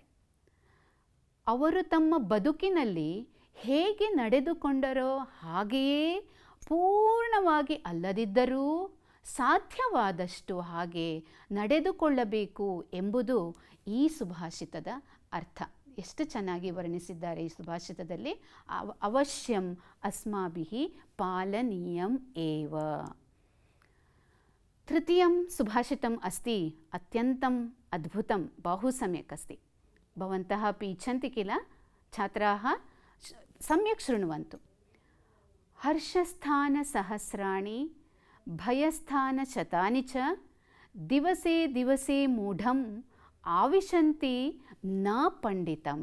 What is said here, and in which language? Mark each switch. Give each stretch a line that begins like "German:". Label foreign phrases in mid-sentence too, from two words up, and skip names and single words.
Kannada: ಅವರು ತಮ್ಮ ಬದುಕಿನಲ್ಲಿ ಹೇಗೆ ನಡೆದುಕೊಂಡರೋ ಹಾಗೆಯೇ ಪೂರ್ಣವಾಗಿ ಅಲ್ಲದಿದ್ದರೂ ಸಾಧ್ಯವಾದಷ್ಟು ಹಾಗೆ ನಡೆದುಕೊಳ್ಳಬೇಕು ಎಂಬುದು ಈ ಸುಭಾಷಿತದ ಅರ್ಥ. ಎಷ್ಟು ಚೆನ್ನಾಗಿ ವರ್ಣಿಸಿದ್ದಾರೆ ಈ ಸುಭಾಷಿತದಲ್ಲಿ.
Sanskrit: ಅವಶ್ಯಂ ಅಸ್ಮಾಭಿಃ ಪಾಲನೀಯಂ ಏವ. तृतीयं सुभाषितम् अस्ति अत्यन्तम् अद्भुतं बहु सम्यक् अस्ति. भवन्तः अपि इच्छन्ति किल? छात्राः सम्यक् शृण्वन्तु. हर्षस्थानसहस्राणि भयस्थानशतानि च दिवसे दिवसे मूढम् आविशन्ति न पण्डितं.